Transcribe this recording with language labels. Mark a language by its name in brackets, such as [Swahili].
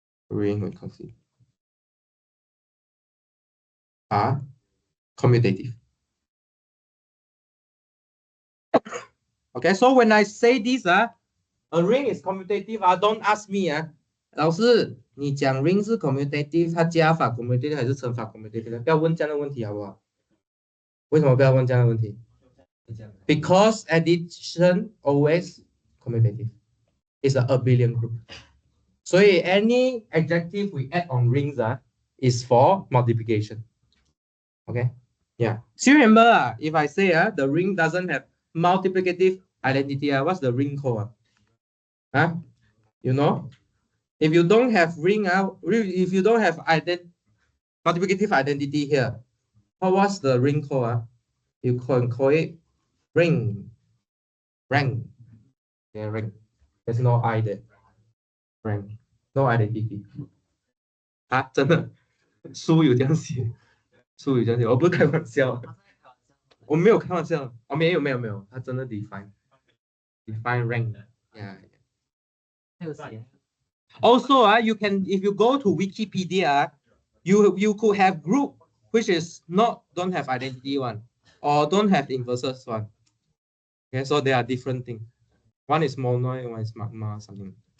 [English] Ring we consider are commutative. Okay, so when I say this, a ring is commutative, don't ask me, [Chinese] 老师，你讲 ring 是 commutative， 它加法 commutative 还是乘法 commutative？不要问这样的问题好不好？为什么不要问这样的问题？ [English] Because addition always commutative. It's an abelian group. So any adjective we add on rings is for multiplication. Okay? Yeah. So remember, if I say the ring doesn't have multiplicative identity, what's the ring called? You know? If you don't have ring, if you don't have multiplicative identity here, what's the ring called? You can call it ring. Rank. Yeah, rank. There's no I there. Rank. No identity. [Chinese] 真的，书有这样写，书有这样写，我不是开玩笑，我没有开玩笑，没有，他真的 define rank. [English] Yeah. Also, you can, if you go to Wikipedia, you could have group which is don't have identity one or don't have inverses one. Okay, so they are different things. One is monoid, one is magma, something.